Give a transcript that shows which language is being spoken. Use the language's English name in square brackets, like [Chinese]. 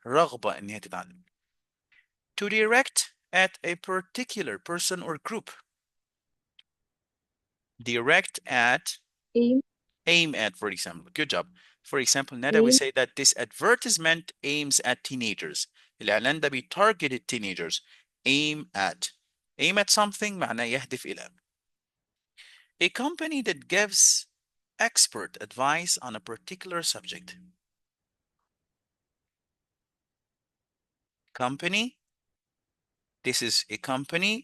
[Arabic] رغبة إن هي تتعلم. [English] To direct at a particular person or group. Direct at, aim at, for example. Good job. For example, Nada, we say that this advertisement aims at teenagers. [Arabic] الإعلان ده بيتارجت teenagers. [English] Aim at. Aim at something [Arabic] معناه يهدف إلى. [English] A company that gives expert advice on a particular subject. Company. This is a company.